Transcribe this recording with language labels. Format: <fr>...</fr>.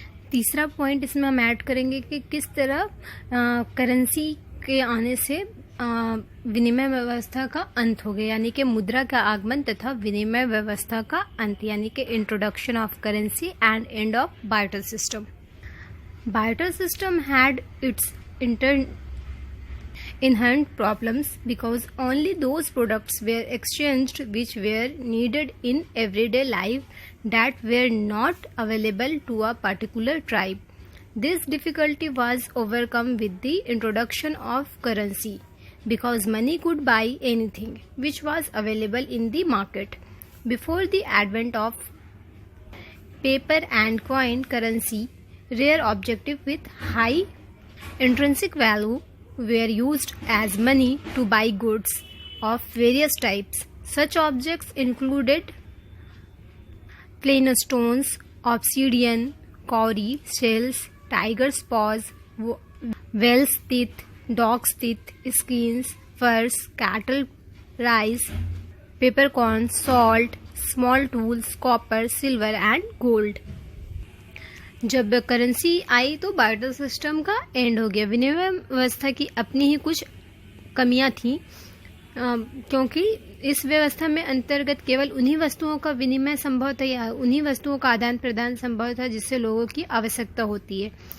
<hi>तीसरा पॉइंट इसमें हम ऐड करेंगे कि किस तरह करेंसी के आने से विनिमय व्यवस्था का अंत हो गया, यानी कि मुद्रा का आगमन तथा विनिमय व्यवस्था का अंत, यानी कि</hi> <en>Introduction of currency and end of barter system. Barter system had its inherent problems because only those products were exchanged which were needed in everyday life that were not available to a particular tribe. This difficulty was overcome with the introduction of currency because money could buy anything which was available in the market. Before the advent of paper and coin currency, rare objects with high intrinsic value were used as money to buy goods of various types. Such objects included plain stones, obsidian, cowrie shells, tiger's paws, whale's teeth, dog's teeth, skins, furs, cattle, rice, peppercorns, salt, small tools, copper, silver and gold.</en> <hi>जब currency आई तो barter system का and हो गया। विनिमय व्यवस्था की अपनी ही कुछ कमियां थी, क्योंकि इस व्यवस्था में अंतर्गत केवल उन्हीं वस्तुओं का विनिमय संभव था या उन्हीं वस्तुओं का आदान प्रदान संभव था जिससे लोगों की आवश्यकता होती है।</hi>